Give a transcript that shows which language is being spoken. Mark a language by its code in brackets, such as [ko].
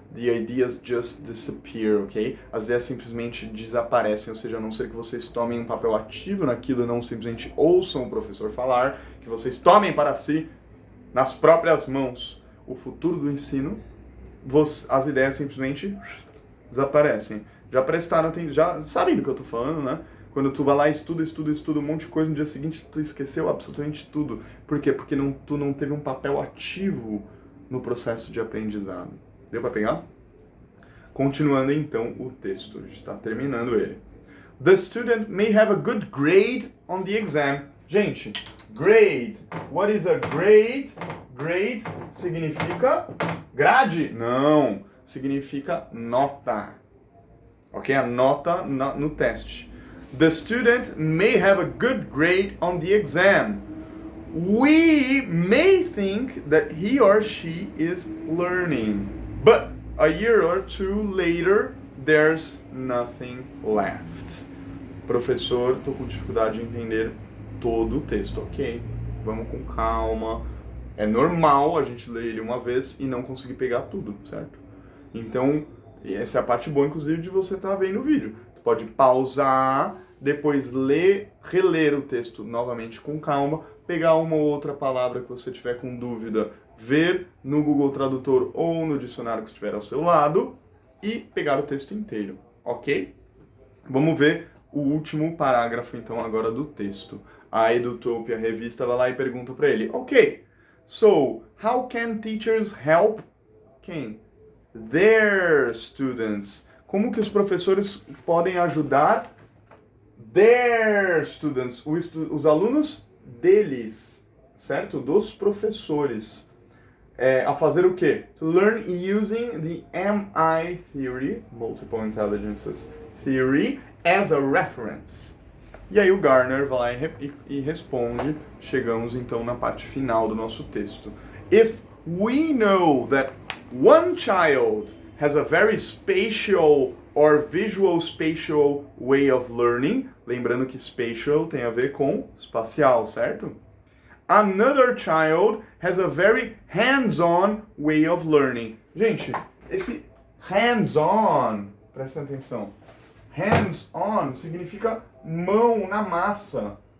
[en] The ideas just disappear, ok? [pt] As ideias simplesmente desaparecem, ou seja, a não ser que vocês tomem um papel ativo naquilo, não simplesmente ouçam o professor falar, que vocês tomem para si, nas próprias mãos, o futuro do ensino, as ideias simplesmente desaparecem. Já prestaram, já sabem do que eu tô falando, né? Quando tu vai lá e estuda um monte de coisa, no dia seguinte tu esqueceu absolutamente tudo. Por quê? Porque tu não teve um papel ativo no processo de aprendizado. Deu para pegar? Continuando então o texto, a gente está terminando ele. [en] The student may have a good grade on the exam. [pt] Gente, [en] grade. What is a grade? [pt] Grade significa grade? Não, significa nota. Ok? A nota no teste. [en] The student may have a good grade on the exam. We may think that he or she is learning, but a year or two later, there's nothing left. [pt] Professor, estou com dificuldade de entender todo o texto, ok? Vamos com calma. É normal a gente ler ele uma vez e não conseguir pegar tudo, certo? Então, essa é a parte boa, inclusive, de você estar vendo o vídeo. Tu pode pausar, depois reler o texto novamente com calma, pegar uma ou outra palavra que você tiver com dúvida, ver no Google Tradutor ou no dicionário que estiver ao seu lado e pegar o texto inteiro, ok? Vamos ver o último parágrafo, então, agora do texto. A Edutopia, a revista, vai lá e pergunta para ele, ok, [en] so, how can teachers help [pt] quem? [en] Their students. [pt] Como que os professores podem ajudar [en] their students, [pt] os alunos deles, certo? Dos professores. A fazer o quê? [en] To learn using the MI theory, Multiple Intelligences Theory, as a reference. [pt] E aí o Garner vai lá e responde. Chegamos então na parte final do nosso texto. [en] If we know that one child has a very spatial or visual spatial way of learning, [pt] lembrando que spatial tem a ver com espacial, certo? [en] Another child has a very hands-on way of learning. [pt] Gente, esse hands-on, presta atenção. Hands-on significa mão na massa.